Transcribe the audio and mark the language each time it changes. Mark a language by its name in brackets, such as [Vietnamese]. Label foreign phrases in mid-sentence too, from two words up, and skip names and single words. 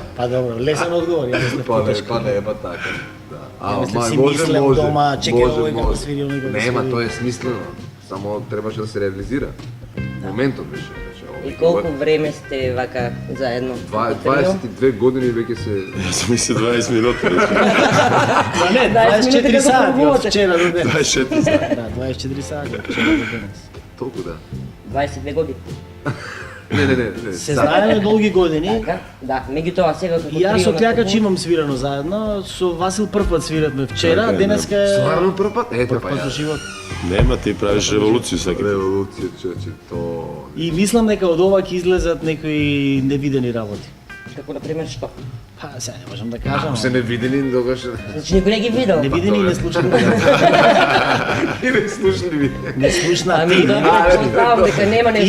[Macedonian] Па добро, лесен одговор, јас не потешко. Па не, па така. мислам, си мислел дома, чекај овој како свири, оној како свири. Нема, тоа е смислено. Само требаше да се реализира. Моментот беше. И колку време сте вака заедно? 22 години веќе се... [Serbian] Јас sam mislio 20 minuta. [Macedonian] Па не, 24 сати од вчера до денес. [Serbian] 24 sati. [Macedonian] Да, 24 сати од вчера до денес. Толку да. 22 години. Не. Се знаеме долги години. Така? Да, меѓутоа сега како И јас со трио Кјакач настапувате. имам свирано заедно, со Васил првпат свиравме вчера, Така е, денеска е Стварно прв пат? Ете па првпат во ја. живот. [Serbian] Nema, ti praviš revoluciju svaki put. [Macedonian] Револуција, човече, то... И мислам дека од ова ќе излезат некои невидени работи. Како на пример што? Па, сега не можам да кажам. Ако се невидени, тогаш... Значи никој не ги видел. Невидени и неслушни. И не слушливи. Неслушнати. Ами добро, представам дека нема нешто